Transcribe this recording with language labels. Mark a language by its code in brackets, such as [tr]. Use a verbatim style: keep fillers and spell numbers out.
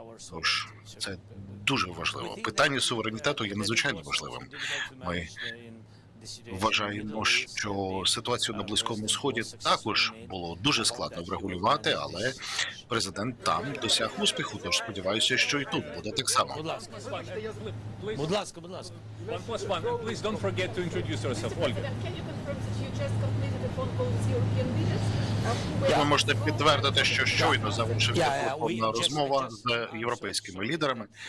[uk] Тож, це дуже важливо. Питання суверенітету є надзвичайно важливим. Ми вважаємо, що ситуацію на Близькому Сході також було дуже складно врегулювати, але президент там досяг успіху, тож сподіваюся, що і тут буде так само. Будь ласка, будь ласка, будь ласка. [en] One plus one, and please don't forget to introduce yourself, Olga. Can you confirm that you just completed the phone call with European leaders? [uk] Ви можете підтвердити, що щойно завершився телефонна розмова з європейськими лідерами.